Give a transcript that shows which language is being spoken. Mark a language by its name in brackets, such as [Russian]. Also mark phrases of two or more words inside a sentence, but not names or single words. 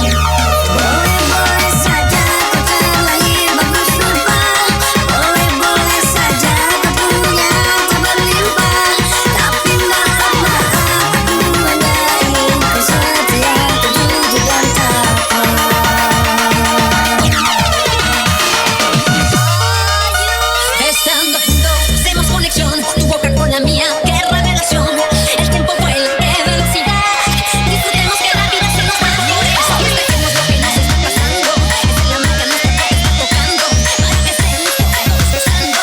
[Indonesian] Boleh-boleh saja kau terlahir bagus rupa, boleh-boleh saja kau punya harta berlimpah. Tapi maaf maaf, aku hanya ingin kau setia, jujur dan takwa. [Spanish] Estando juntos hacemos conexión, tu boca con la mía, qué revelación. El tiempo vuela, qué velocidad. Disfrutemos que la vida se nos va. Por eso festejemos lo que nos está pasando. Es la marca nuestra que está tocando, para que estemos todos gozando.